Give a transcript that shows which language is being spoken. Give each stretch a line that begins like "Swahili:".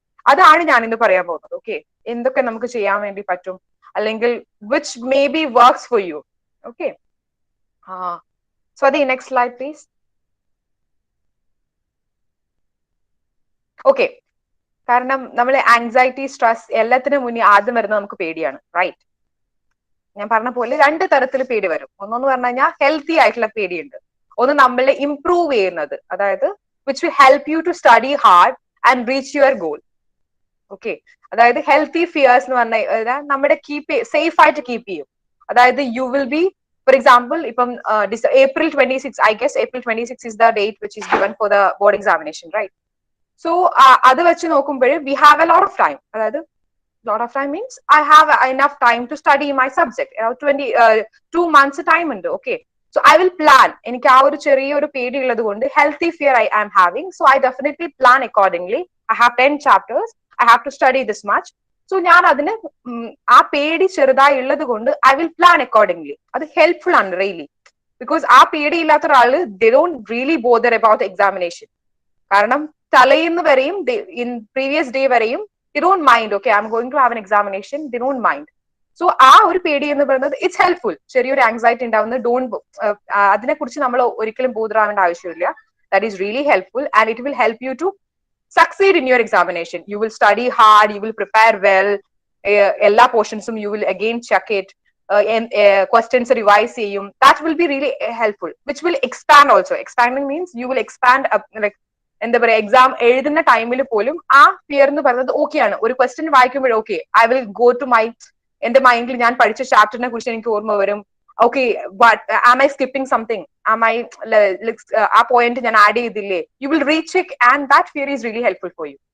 Malayalam: അതാണ് ഞാൻ ഇന്ന് പറയാൻ പോകുന്നത്. ഓക്കെ, എന്തൊക്കെ നമുക്ക് ചെയ്യാൻ വേണ്ടി പറ്റും, അല്ലെങ്കിൽ
English: which maybe works for you. Okay, Swati, next slide please.
Malayalam: Okay, കാരണം നമ്മളെ ആങ്സൈറ്റി സ്ട്രെസ് എല്ലാത്തിനും മുന്നേ ആദ്യം വരുന്നത് നമുക്ക് പേടിയാണ്, റൈറ്റ്? ഞാൻ പറഞ്ഞ പോലെ രണ്ട് തരത്തിൽ പേടി വരും. ഒന്നെന്ന് പറഞ്ഞു കഴിഞ്ഞാൽ ഹെൽത്തി ആയിട്ടുള്ള പേടിയുണ്ട്, ഒന്ന് നമ്മളെ ഇംപ്രൂവ് ചെയ്യുന്നത്, അതായത്
English: which will help you to study hard and reach your goal.
Malayalam: Okay, അതായത് ഹെൽത്തി ഫിയേഴ്സ് എന്ന് പറഞ്ഞാൽ നമ്മുടെ സേഫ് ആയിട്ട് കീപ്പ് ചെയ്യും.
English: അതായത് you will be, for example ഇപ്പം April 26 I guess April 26 is the date which is given for the board examination, right? So
Malayalam: അത് വെച്ച് നോക്കുമ്പോൾ
English: we have a lot of time. അതായത് lot of time means I have enough time to study my subject. 2 months time ഉണ്ട്. Okay, so I will plan.
Malayalam: എനിക്ക് ആ ഒരു ചെറിയൊരു പേടി ഉള്ളത് കൊണ്ട്
English: healthy fear I am having, so I definitely plan accordingly. I have 10 chapters, I have to study this much.
Malayalam: So ഞാൻ അതിന് ആ പേടി ചെറുതായി ഉള്ളത് കൊണ്ട്
English: I will plan accordingly.
Malayalam: അത് ഹെൽപ്ഫുൾ ആണ് റിയലി, ബിക്കോസ് ആ പേടി ഇല്ലാത്ത ഒരാള്
English: they don't really bother about the examination.
Malayalam: കാരണം തലേന്ന് വരെയും
English: in previous day വരെയും they don't mind, okay I'm going to have an examination, they don't mind.
Malayalam: So ആ ഒരു പേടി എന്ന് പറയുന്നത്
English: It's helpful.
Malayalam: ചെറിയൊരു ആങ്സൈറ്റി ഉണ്ടാവുന്നത് ഡോണ്ട് അതിനെ കുറിച്ച് നമ്മൾ ഒരിക്കലും ബോധറാവേണ്ട ആവശ്യമില്ല.
English: That is really helpful and it will help you to succeed in your examination. You will study hard, you will prepare well,
Malayalam: എല്ലാ പോർഷൻസും
English: you will again check it, questions revise ചെയ്യും. That will be really helpful, which will expand also. Expanding means you will expand like
Malayalam: എന്താ പറയാ exam എഴുതുന്ന ടൈമിൽ പോലും ആ fear എന്ന് പറയുന്നത് ഓക്കെ ആണ്. ഒരു ക്വസ്റ്റ്യൻ വായിക്കുമ്പോൾ
English: okay I will go to my
Malayalam: എന്റെ മൈൻഡിൽ ഞാൻ പഠിച്ച ചാപ്റ്ററിനെ കുറിച്ച് എനിക്ക് ഓർമ്മ വരും.
English: okay am I skipping something, am I
Malayalam: ആ പോയിന്റ് ഞാൻ ആഡ് ചെയ്തില്ലേ,
English: You will recheck and that fear is really helpful for you.